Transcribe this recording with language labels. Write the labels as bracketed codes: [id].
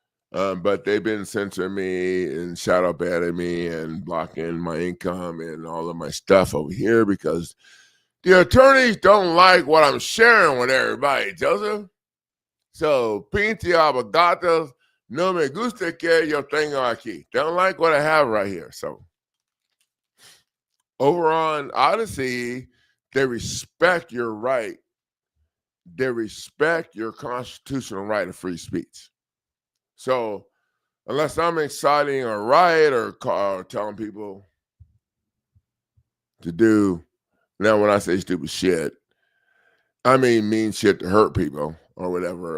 [en] But they've been censoring me and shadow banning me and blocking my income and all of my stuff over here because the attorneys don't like what I'm sharing with everybody, Joseph. [es] So, pinche abogados, no me gusta que yo tengo aquí. [en] Don't like what I have right here. So, over on Odyssey, they respect your right. They respect your constitutional right of free speech. So, unless I'm inciting a riot or telling people to do, now when I say stupid shit, I mean shit to hurt people or whatever.